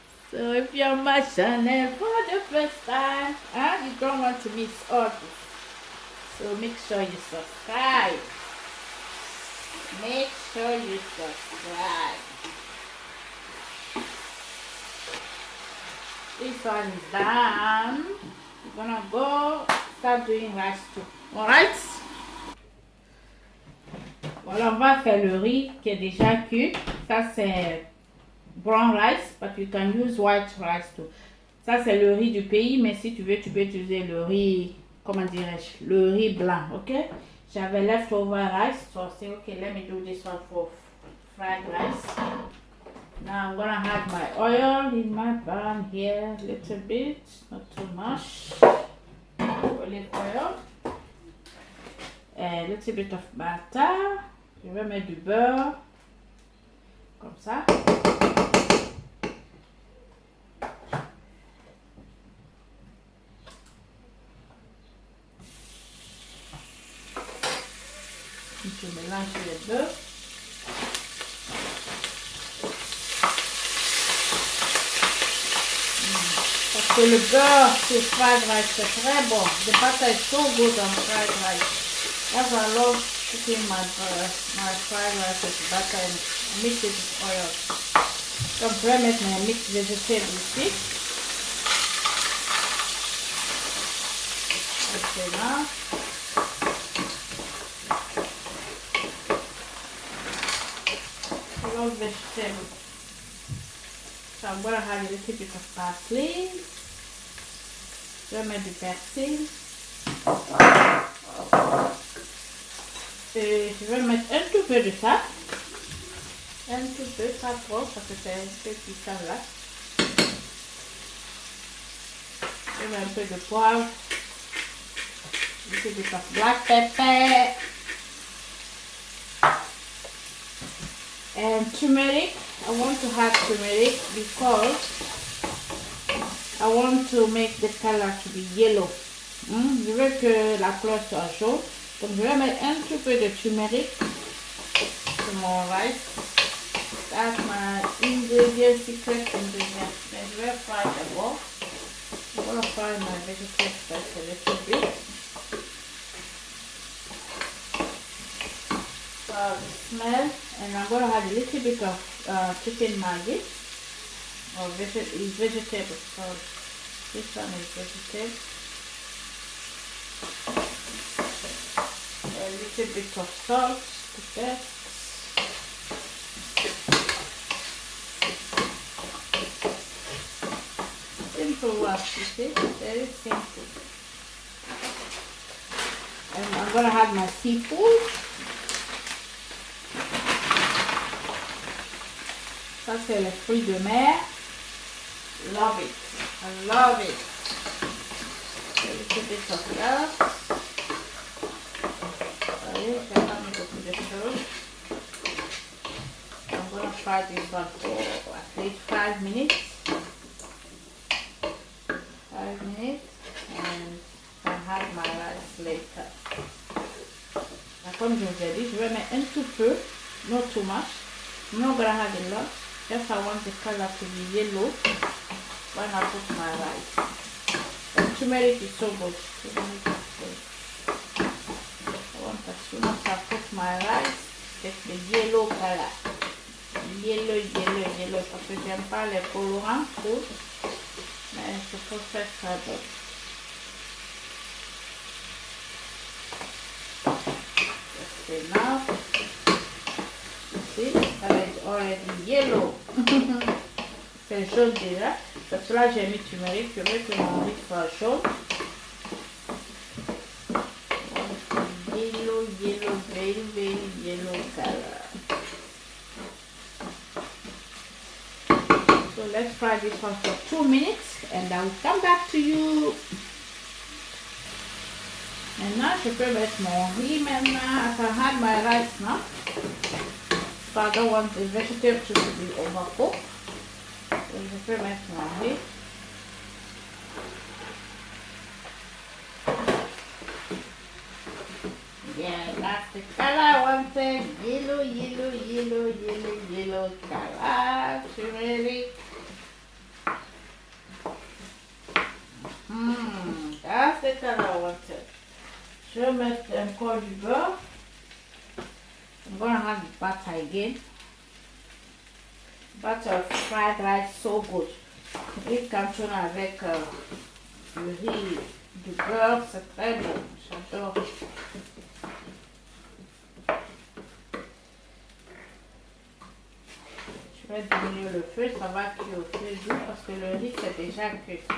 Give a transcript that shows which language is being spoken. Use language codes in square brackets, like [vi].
[en] So if you're on my channel for the first time and you don't want to miss all this, so make sure you subscribe. Make sure you subscribe. This one is done. We're gonna go start doing rice too. Alright? [fr] Voilà, on va faire le riz qui est déjà cuit. Ça c'est [en] brown rice, but you can use white rice too. [fr] Ça c'est le riz du pays, mais si tu veux, tu peux utiliser le riz, comment dirais-je, le riz blanc, ok? J'avais [en] leftover rice, so I say, okay, let me do this one for fried rice. Now I'm gonna add my oil in my pan here, a little bit, not too much. Olive oil. A little bit of butter. [fr] Je vais mettre du beurre, comme ça. Je mélange les deux. Parce que le beurre sur fried rice c'est très bon. [en] The butter is so good on fried rice. That's why I love cooking my fried rice with butter and mix it with oil. [fr] Donc je vais mettre mes mix végétales ici. [en] Excellent. I love vegetables. So I'm going to have a little bit of parsley. [fr] Je vais mettre du persil. Et je vais mettre un tout peu de ça. Un tout peu, pas trop, parce que c'est un peu piquant là. Je mets un peu de poivre. Un [en] little bit of black pepper. And turmeric. I want to add turmeric because I want to make the color to be yellow. [fr] Je veux que la couleur soit jaune. Donc je vais mettre un tout peu de turmeric sur mon rice. [en] That's my ingredient, secret ingredient. Then [fr] je vais [en] fry the ball. I'm going to fry my vegetables first a little bit. The smell, and I'm going to add a little bit of chicken Maggi or vegetables. So this one is vegetable. A little bit of salt to taste. Simple work, you see, very simple. And I'm going to add my seafood. [fr] Ça c'est les fruits de mer. [en] Love it. I love it. A little bit of love. [fr] Allez, je vais pas mettre beaucoup de choses. [en] I'm going to fry this one for at least 5 minutes. 5 minutes. And I'll have my rice later. [fr] Comme je vous ai dit, je vais mettre un tout peu. [en] Not too much. I'm not going to have a lot. Just I want the color to be yellow when I put my rice. And turmeric is so good. I want as soon as I put my rice, get the yellow color. Yellow. [fr] Parce que j'aime pas les colorants trop. Mais je peux faire ça d'autre. [en] Just enough. See, it's already yellow. [fr] C'est jaune déjà. Parce que là j'ai mis turmeric. Je veux que mon riz soit jaune. [en] Yellow, very yellow color. So let's fry this one for 2 minutes and I will come back to you. [fr] Maintenant, je peux mettre mon riz maintenant. [en] I can add my rice now. So I don't want the vegetable to be overcooked. [fr] So je peux mettre mon riz. [en] Yeah, that's the color I wanted. Yellow color. Turmeric. That's the color I wanted. [fr] Je vais mettre encore du beurre. [en] I'm going to have the butter again. Butter fried rice, so good. [fr] Riz canton avec du riz, du beurre, c'est très bon. J'adore. Je vais diminuer le feu, ça va cuire au feu doux parce que le riz c'est déjà cuit.